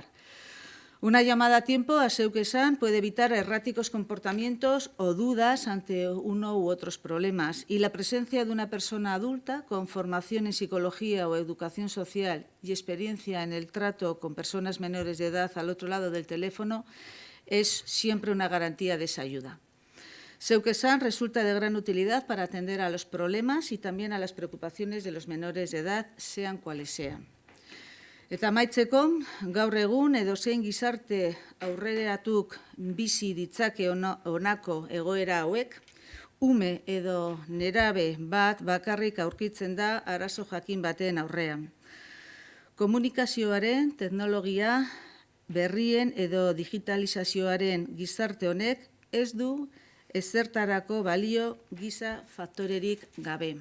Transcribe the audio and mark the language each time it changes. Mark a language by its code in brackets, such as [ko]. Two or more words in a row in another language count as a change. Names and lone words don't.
[es] Una llamada a tiempo a Zeuk Exam puede evitar erráticos comportamientos o dudas ante uno u otros problemas, y la presencia de una persona adulta con formación en psicología o educación social y experiencia en el trato con personas menores de edad al otro lado del teléfono es siempre una garantía de esa ayuda. Zeuk Exam resulta de gran utilidad para atender a los problemas y también a las preocupaciones de los menores de edad, sean cuales sean. [eu] Eta amaitzeko, gaur egun edozein gizarte aurreratuk bizi ditzake honako egoera hauek, ume edo nerabe bat bakarrik aurkitzen da arazo jakin baten aurrean. Komunikazioaren, teknologia, berrien edo digitalizazioaren gizarte honek ez du ezertarako balio giza faktorerik gabe.